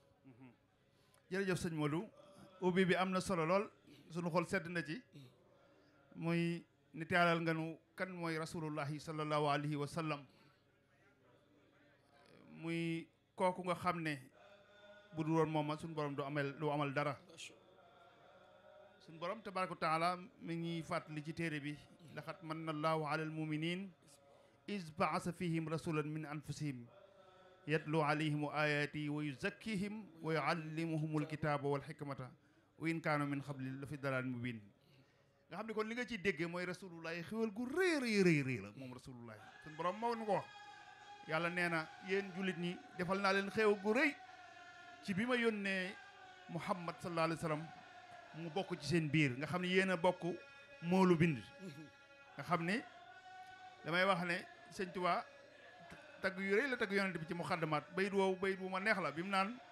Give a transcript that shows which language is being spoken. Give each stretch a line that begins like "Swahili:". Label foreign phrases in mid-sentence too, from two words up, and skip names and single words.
Wolof: jërëjëf sëñ Modou ubbi bi am na solo lool sunu xol sedd na ci muy nit yàllal nga nu kan mooy
Arabic: رسول الله صلى الله عليه وسلم
Wolof: muy kooku nga xam ne bu dul woon moom suñu borom du amal dara suñu borom
Arabic: تبارك وتعالى
Wolof: mi ngi fàttali ci téere bi
Arabic: لقد منّ الله على المؤمنين إذ بعث فيهم رسولا من أنفسهم يتلو عليهم آياته ويزكيهم ويعلمهم الكتاب والحكمة وإن كانوا من قبل لفي ضلال مبين
Wolof: nga xam ne kon li nga ciy déggee mooy rasulullahi xéwal gu rëy la moom rasulullahi suñu borom moo nu ko wax yàlla nee na yéen jullit ñi defal naa leen xéew gu rëy ci bi ma yónnee Muhammad
Arabic: صلى الله عليه وسلم
Wolof: mu bokk ci seen biir nga xam ne yéen a bokk moolu bind nga xam ne damay wax ne sëñ Tuubaa tagg yu rëy la tagg yonent bi ci muxaddamaat bayit wu ma neex la bi mu naan